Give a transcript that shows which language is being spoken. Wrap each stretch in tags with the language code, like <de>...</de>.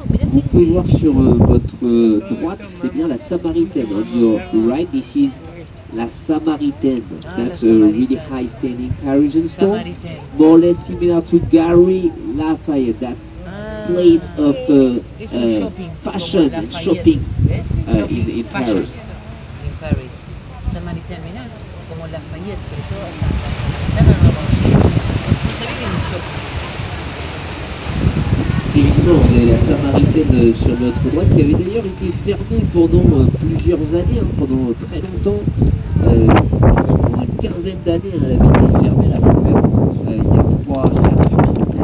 <fr>Vous pouvez voir sur votre droite, c'est bien la Samaritaine.</fr> <en>On your right, this is la Samaritaine. That's a really high standing Parisian store. More or less similar to Galeries Lafayette. That's place of fashion and shopping in Paris.</en> <es>En Paris. Samaritaine, mira, como Lafayette, pero yo esa Samaritaine no la conocía. No sabía que era un shopping.</es> <fr>Effectivement, vous avez la Samaritaine sur votre droite qui avait d'ailleurs été fermée pendant plusieurs années, hein, pendant très longtemps. Pendant une quinzaine d'années, elle avait été fermée, la refaite il y a 3, 4, 5 ans.</fr>